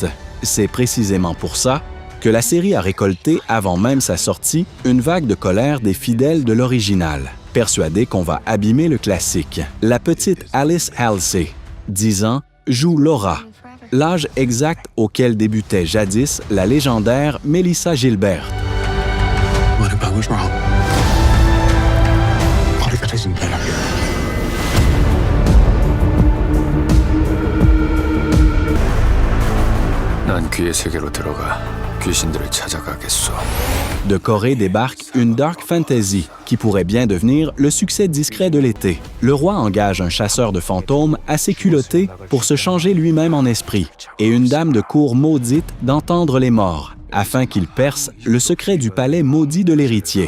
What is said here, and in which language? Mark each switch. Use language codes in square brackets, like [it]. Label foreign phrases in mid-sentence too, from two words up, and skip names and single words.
[fr] C'est précisément pour ça que la série a récolté, avant même sa sortie, une vague de colère des fidèles de l'original, persuadés qu'on va abîmer le classique. La petite Alice Halsey, 10 ans, joue Laura, l'âge exact auquel débutait jadis la légendaire Melissa Gilbert. [en] What if I was wrong? What if it isn't better? [ko] 난 귀의 세계로 들어가 귀신들을 찾아가겠소. [fr] De Corée débarque une [en] dark fantasy [fr] qui pourrait bien devenir le succès discret de l'été. Le roi engage un chasseur de fantômes assez culotté pour se changer lui-même en esprit et une dame de cour maudite d'entendre les morts afin qu'il perce le secret du palais maudit de l'héritier.